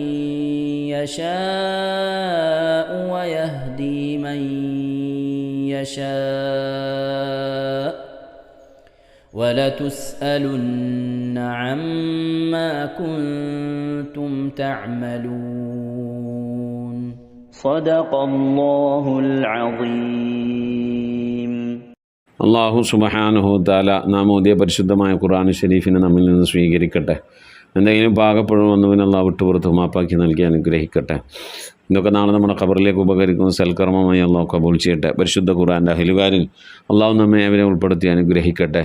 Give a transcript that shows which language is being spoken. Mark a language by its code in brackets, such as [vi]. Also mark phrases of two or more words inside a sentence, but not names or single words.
[ar] يشاء ويهدي من يشاء ولتسألن عما كنتم تعملون صدق الله العظيم. الله سبحانه تعالى [ml] നാം ഓതിയ പരിശുദ്ധമായ ഖുർആൻ ശരീഫിനെ നമ്മിൽ നിന്ന് സ്വീകരിക്കട്ടെ. എന്തെങ്കിലും പാകപ്പെടും വന്നവന് അള്ളാഹു വിട്ടുപുറത്ത് മാപ്പാക്കി നൽകി അനുഗ്രഹിക്കട്ടെ. ഇതൊക്കെ നാളെ നമ്മുടെ ഖബറിലേക്ക് ഉപകരിക്കുന്ന സൽക്കർമ്മമായി അള്ളാഹു കബൂൽ ചെയ്യട്ടെ. പരിശുദ്ധ ഖുർആൻ്റെ അഹ്ലുകാരിൽ അള്ളാഹു നമ്മെ അവരെ ഉൾപ്പെടുത്തി അനുഗ്രഹിക്കട്ടെ.